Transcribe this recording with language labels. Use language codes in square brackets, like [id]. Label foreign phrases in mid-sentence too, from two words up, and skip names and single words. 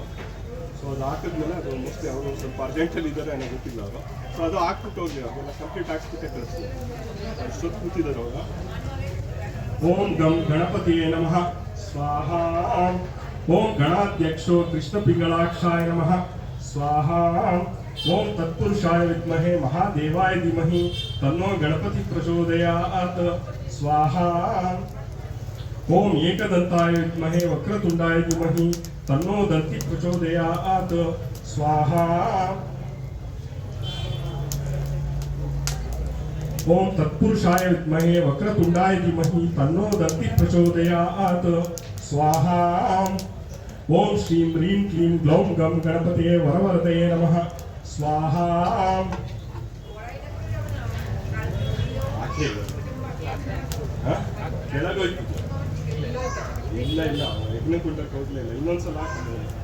[kn] ಸೊ ಅದು ಹಾಕಿದ್ಮೇಲೆ ಅದು ಮೋಸ್ಟ್ಲಿ ಅವರು ಸ್ವಲ್ಪ ಅರ್ಜೆಂಟಲ್ಲಿ ಇದ್ದಾರೆ ಅನ್ನೋ ಗೊತ್ತಿಲ್ಲ ಅವರು. ಸೊ ಅದು ಹಾಕ್ಬಿಟ್ಟು ಹೋಗಿ ಅದೆಲ್ಲ ಕಂಪ್ಲೀಟ್ ಹಾಕ್ಸ್ಬಿಟ್ಟೆ ಕಳಿಸ್ತೀವಿ. ಅಷ್ಟೊತ್ತು ಕೂತಿದ್ದಾರೆ ಅವಾಗ. [sa] ಓಂ ಗಂ ಗಣಪತಿಯೇ ನಮಃ ಸ್ವಾಹ. ಓಂ ಗಣಾಧ್ಯಕ್ಷೋ ಕೃಷ್ಣ ಪಿಂಗಳಾಕ್ಷಾಯ ನಮಃ ಸ್ವಾಹ. ಓಂ ತತ್ಪುರುಷಾಯ ವಿದ್ಮಹೇ ಮಹಾದೇವಾಯ ಧೀಮಹಿ ತನ್ನೋ ಗಣಪತಿ ಪ್ರಚೋದಯಾತ್ ಸ್ವಾಹ. ಓಂ ಏಕದಂತಾಯ ವಿದ್ಮಹೇ ವಕ್ರತುಂಡಾಯ ಧೀಮಹಿ ತನ್ನೋ ದಂತಿ ಪ್ರಚೋದಯಾತ್ ಸ್ವಾಹ. ಓಂ ತತ್ಪುರುಷಾಯ ವಿದ್ಮಹೇ ವಕ್ರತುಂಡಾಯ ಧೀಮಹಿ ತನ್ನೋ ದಂತಿ ಪ್ರಚೋದಯಾತ್ ಸ್ವಾಹ. ಓಂ ಶ್ರೀಂ ಹ್ರೀಂ ಕ್ಲೀಂ ಗ್ಲೌಂ ಗಂ ಗಣಪತಿಯೇ ವರವರದಯೇ ನಮಃ ಸ್ವಾಹ. [kn] ಕೆಳಗೋಯ್ತು. ಇಲ್ಲ ಯಜ್ಞಕುಂಡಕ್ಕೆ ಹೋಗ್ಲಿಲ್ಲ, ಇನ್ನೊಂದ್ಸಲ ಹಾಕಿದ್ರೆ.